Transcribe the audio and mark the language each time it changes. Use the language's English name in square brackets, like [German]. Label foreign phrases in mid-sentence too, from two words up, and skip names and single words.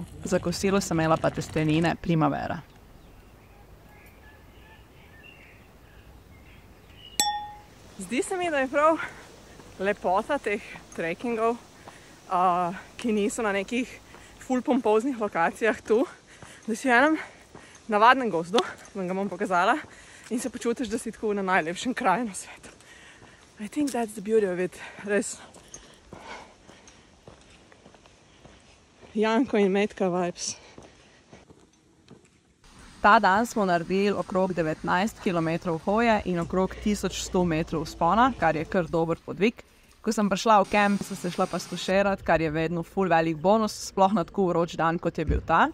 [Slovenian] Za kosilo sem imela pa testenine Primavera. Zdi se mi, da je prav lepota teh trekkingov, ki niso na nekih ful pompoznih lokacijah tu, da si v enem navadnem gozdu, vam ga bom pokazala, in se počutiš, da si tako na najlepšem kraju na svetu. [English] I think that's the beauty of it, [Slovenian] res. Janko in Metka vibes. Ta dan smo naredili okrog 19 km hoje in okrog 1100 metrov vzpona, kar je kar dober podvig. Ko sem prišla v kamp, sem se šla pa skošerat, kar je vedno ful velik bonus, sploh na tako vroč dan, kot je bil ta.